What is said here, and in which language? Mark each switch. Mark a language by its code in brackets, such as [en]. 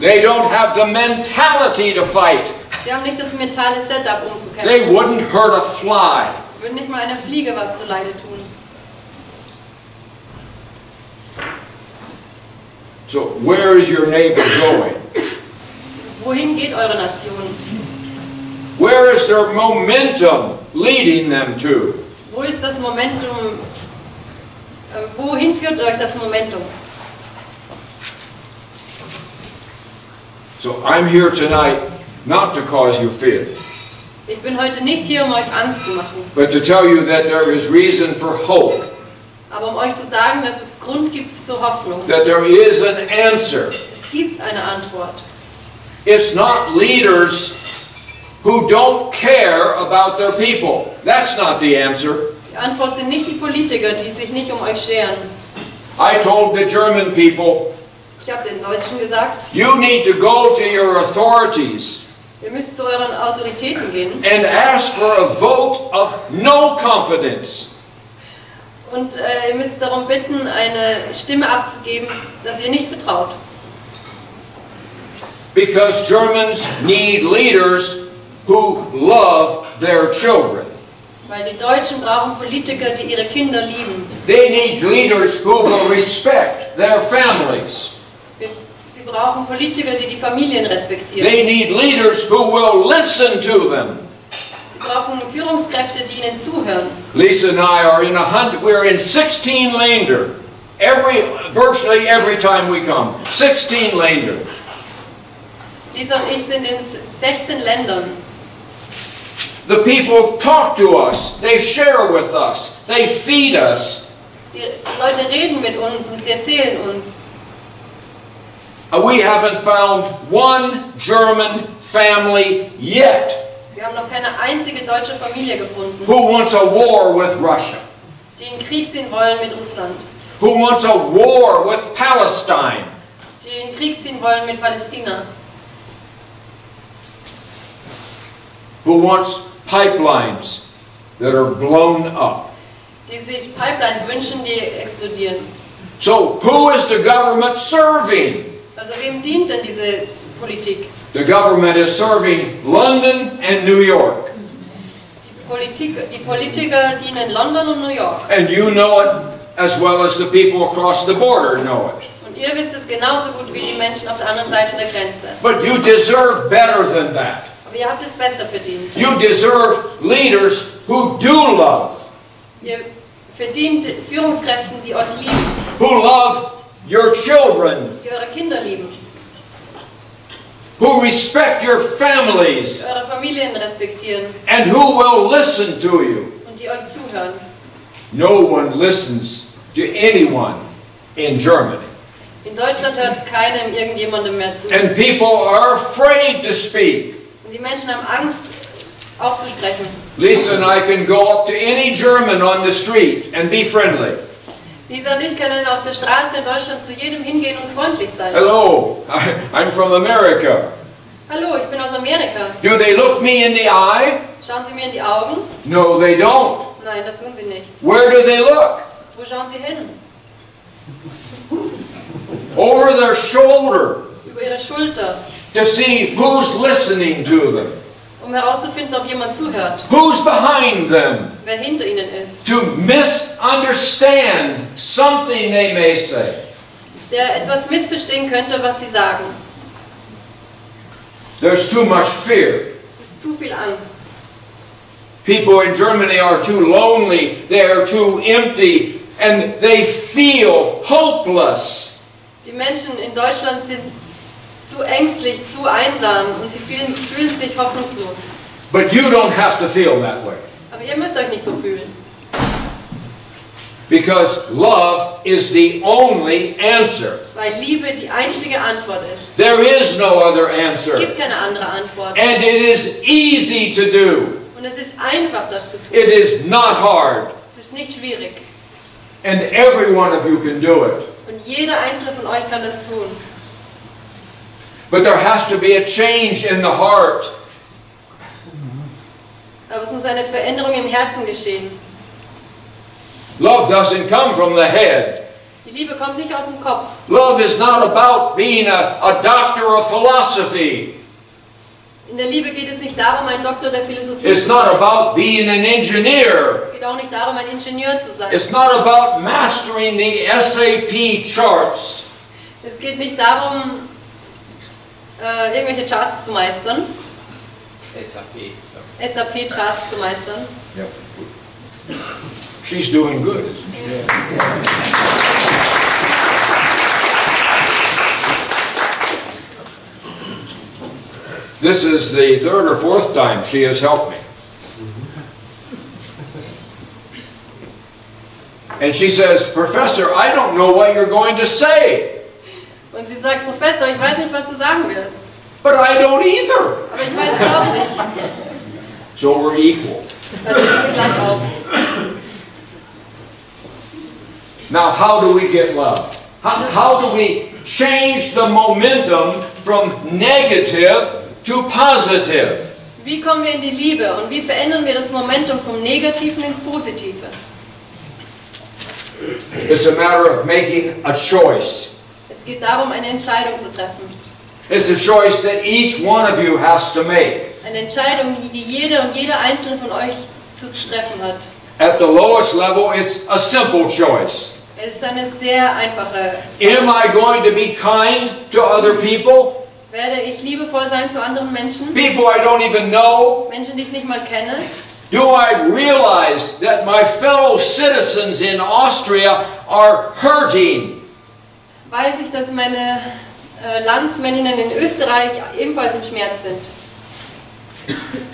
[en] they don't have the mentality to fight. [de] sie haben nicht das mentale Setup, um zu [en] They [de] kämpfen. [en] wouldn't hurt a fly. [de] Sie würden nicht mal einer Fliege was zuleide tun. [en] So where is your neighbor going? [de] Wohin geht eure Nation? [en] Where is their momentum leading them to? [de] Wo ist das Momentum? Wohin führt euch das Momentum? [en] So I'm here tonight not to cause you fear, [de] Ich bin heute nicht hier, um euch Angst zu machen, [en] but to tell you that there is reason for hope, [de] aber um euch zu sagen, dass es Grund gibt zur Hoffnung. [en] that there is an answer. [de] Es gibt eine Antwort. [en] It's not leaders who don't care about their people. That's not the answer. [de] Die Antwort sind nicht die Politiker, die sich nicht um euch scheren. [en] I told the German people, [de] Ich habe den Deutschen gesagt, [en] you need to go to your authorities [de] ihr müsst zu euren Autoritäten gehen [en] and ask for a vote of no confidence. [de] Und ihr müsst darum bitten, eine Stimme abzugeben, dass ihr nicht vertraut. [en] Because Germans need leaders who love their children. [de] Weil die Deutschen brauchen Politiker, die ihre Kinder lieben. [en] They need leaders who will respect their families. [de] Sie brauchen Politiker, die die Familien respektieren. [en] They need leaders who will listen to them. [de] Sie brauchen Führungskräfte, die ihnen zuhören. [en] Lisa and I are we're in 16 Länder. Virtually every time we come. [de] 16 Länder. Lisa und ich sind in 16 Ländern. [en] The people talk to us, they share with us, they feed us. [de] Die Leute reden mit uns und sie erzählen uns. [en] We haven't found one German family yet [de] Wir haben noch keine einzige deutsche Familie gefunden, [en] who wants a war with Russia, [de] die in Krieg ziehen wollen mit Russland, [en] who wants a war with Palestine, [de] die in Krieg ziehen wollen mit Palästina, [en] who wants pipelines that are blown up. [de] die sich Pipelines wünschen, die explodieren. [en] So who is the government serving? [de] Also wem dient denn diese Politik? [en] The government is serving London and New York. [de] Die Politiker dienen London und New York. [en] And you know it as well as the people across the border know it. [de] Und ihr wisst es genauso gut wie die Menschen auf der anderen Seite der Grenze. [en] But you deserve better than that. [de] Aber ihr habt es besser verdient. [en] You deserve leaders who do love. [de] Ihr verdient Führungskräfte, die euch lieben, [en] Who love your children. [de] die eure Kinder lieben, [en] Who respect your [de] die [en] families. [de] eure Familien respektieren [en] And who will listen to you. [de] und die euch zuhören. [en] No one listens to anyone in Germany. [de] In Deutschland hört keinem irgendjemandem mehr zu. [en] And people are afraid to speak. [de] Und die Menschen haben Angst, aufzusprechen. [en] Lisa and I can go up to any German on the street and be friendly. [de] Lisa und ich können auf der Straße in Deutschland zu jedem hingehen und freundlich sein. [en] Hello, I'm from America. [de] Hallo, ich bin aus Amerika. [en] Do they look me in the eye? [de] Schauen Sie mir in die Augen? [en] No, they don't. [de] Nein, das tun Sie nicht. [en] Where do they look? [de] Wo schauen Sie hin? [en] Over their shoulder [de] Über Ihre Schulter, [en] to see who's listening to them. [de] um herauszufinden, ob jemand zuhört, [en] Who's behind them? [de] wer hinter Ihnen ist, [en] To misunderstand something they may say. [de] der etwas missverstehen könnte, was Sie sagen. [en] There's too much fear. [de] Es ist zu viel Angst. [en] People in Germany are too lonely, they are too empty, and they feel hopeless. [de] Die Menschen in Deutschland sind zu ängstlich, zu einsam und sie fühlen sich hoffnungslos. [en] But you don't have to feel that way. [de] Aber ihr müsst euch nicht so fühlen. [en] Because love is the only answer. [de] Weil Liebe die einzige Antwort ist. [en] There is no other [de] Es [en] answer. [de] gibt keine andere Antwort. [en] And it is easy to do. [de] Und es ist einfach, das zu tun. [en] It is not hard. [de] Es ist nicht schwierig. [en] And every one of you can do it. [de] Und jeder einzelne von euch kann das tun. [en] But there has to be a change in the heart. [de] Aber es muss eine Veränderung im Herzen geschehen. [en] Love doesn't come from the head. [de] Die Liebe kommt nicht aus dem Kopf. [en] Love is not about being a doctor of philosophy. [de] In der Liebe geht es nicht darum, ein Doktor der Philosophie [en] It's [de] zu [en] not [de] sein. [en] about being an engineer. [de] Es geht auch nicht darum, ein Ingenieur zu sein. [en] It's not about mastering the SAP charts. [de] Es geht nicht darum, irgendwelche Charts zu meistern. SAP-Charts zu meistern. [en] Yep. She's doing good, isn't she? This is the third or fourth time she has helped me. And she says, Professor, I don't know what you're going to say. [de] Und sie sagt, Professor, ich weiß nicht, was du sagen wirst. [en] But I don't either. [de] Aber ich weiß es auch nicht. [en] So we're equal. [de] Dann sind wir gleich auf. [en] Now, how do we get love? How do we change the momentum from negative to positive? [de] Wie kommen wir in die Liebe und wie verändern wir das Momentum vom Negativen ins Positive? [en] It's a matter of making a choice. [de] Es geht darum, eine Entscheidung zu treffen. [en] It's a choice that each one of you has to make. [de] Eine Entscheidung, die jede und jeder einzelne von euch zu treffen hat. [en] At the lowest level, it's a simple choice. [de] Es ist eine sehr einfache. [en] Am I going to be kind to other people? [de] Werde ich liebevoll sein zu anderen Menschen? [en] People I don't even know? [de] Menschen, die ich nicht mal kenne? [en] Do I realize that my fellow citizens in Austria are hurting? [de] Weiß ich, dass meine Landsmänninnen in Österreich ebenfalls im Schmerz sind?